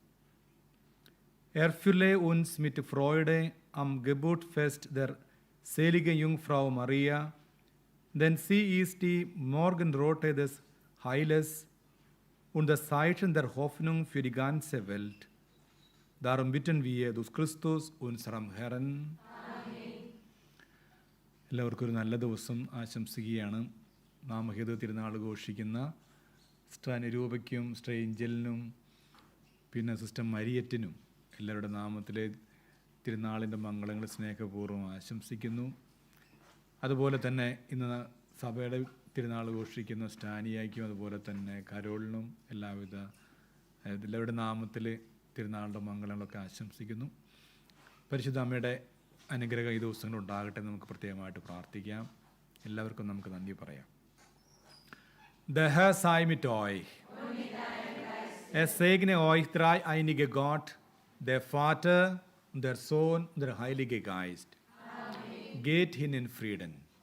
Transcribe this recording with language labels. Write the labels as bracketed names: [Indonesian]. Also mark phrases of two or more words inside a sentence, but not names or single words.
[German] Erfülle uns mit Freude am Geburtsfest der seligen Jungfrau Maria, denn sie ist die Morgenröte des Heiles und das Zeichen der Hoffnung für die ganze Welt. Darum bitten wir durch Christus, unserem Herrn. [Malayalam] എല്ലാവർക്കും ഒരു നല്ല ദിവസം ആശംസിക്കുകയാണ്. നാമഹിത തിരുനാൾ ഘോഷിക്കുന്ന സിസ്റ്റർ അനുരൂപയ്ക്കും സിസ്റ്റർ ഏഞ്ചലിനും പിന്നെ സിസ്റ്റർ മരിയറ്റിനും എല്ലാവരുടെ നാമത്തിലെ തിരുനാളിൻ്റെ മംഗളങ്ങൾ സ്നേഹപൂർവ്വം ആശംസിക്കുന്നു. അതുപോലെ തന്നെ ഇന്ന് സഭയുടെ തിരുനാൾ ഘോഷിക്കുന്ന സ്റ്റാനിയായ്ക്കും അതുപോലെ തന്നെ കരോളിനും എല്ലാവരുടെ നാമത്തിൽ തിരുനാളിൻ്റെ മംഗളങ്ങളൊക്കെ ആശംസിക്കുന്നു. പരിശുദ്ധ അമ്മയുടെ അനുഗ്രഹം ഈ ദിവസങ്ങൾ ഉണ്ടാകട്ടെ നമുക്ക് പ്രത്യേകമായിട്ട് പ്രാർത്ഥിക്കാം. എല്ലാവർക്കും നമുക്ക് നന്ദി പറയാം. [German] Der Herr sei mit euch. Es segne euch dreieinige Gott, der Vater, der Sohn und der Heilige Geist. Amen. Geht hin in Frieden.